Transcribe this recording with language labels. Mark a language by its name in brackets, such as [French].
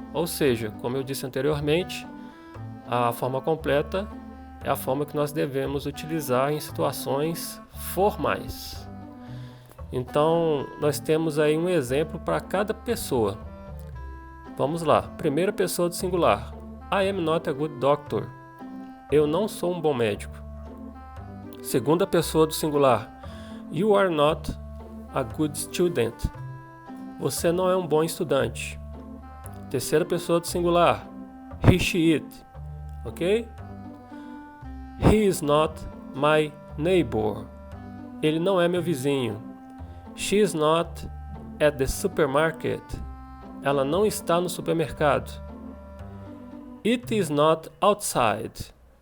[Portuguese] Ou seja, como eu disse anteriormente, a forma completa é a forma que nós devemos utilizar em situações formais. Então, nós temos aí um exemplo para cada pessoa. Vamos lá. Primeira pessoa do singular. [English] I am not a good doctor. [Portuguese] Eu não sou um bom médico. Segunda pessoa do singular. [English] You are not a good student. [Portuguese] Você não é um bom estudante. Terceira pessoa do singular. [English] He, she, it. Ok? He is not my neighbor. [Portuguese] Ele não é meu vizinho. [English] She is not at the supermarket. [Portuguese] Ela não está no supermercado. [English] It is not outside.